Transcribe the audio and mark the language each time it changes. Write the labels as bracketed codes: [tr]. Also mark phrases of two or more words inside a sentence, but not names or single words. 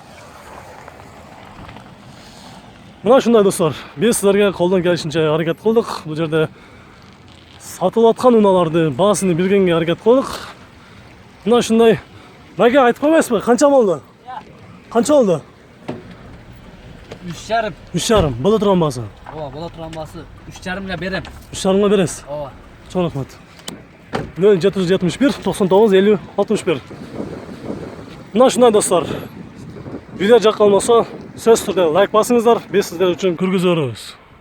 [ky] Мына ушундай достор, биз силерге колдон келишинче аракет кылдык. Бул жерде сатылып аткан унааларды баасын бергенге аракет кылдык. Мына ушундай. Майка, айтып койбойсузбу? Канча болду? Канча болду? 3,5. 3,5. Боло турган баасы. Ооба, боло турган баасы 3,5ка берем. 3,5 бересиз. Ova. Чоң рахмат. 0771 99 50 61. Мына ушундай достор. Видео жаккан болсо сөзсүз түрдө лайк басыңыздар. Биз сиздер үчүн көргөзө беребиз.